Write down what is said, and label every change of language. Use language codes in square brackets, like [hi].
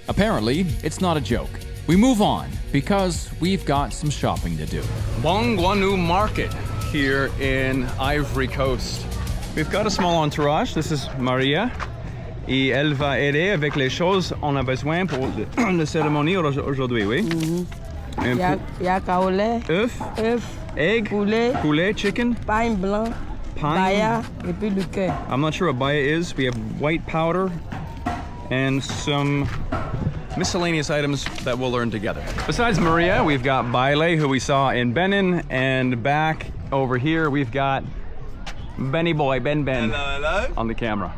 [en] Apparently, it's not a joke. We move on because we've got some shopping to do. Bouanganu Market here in Ivory Coast. We've got a small entourage. This is Maria. [fr] Et elle va aider avec les choses qu'on a besoin pour la cérémonie aujourd'hui, oui? Il y a kaolé, Œuf, egg, poulet, chicken, pain blanc, baya, et puis le cœur. [en] I'm not sure what baya is. We have white powder and some miscellaneous items that we'll learn together. Besides Maria, we've got Baile, who we saw in Benin, and back over here we've got Benny Boy, Ben, Hello. on the camera.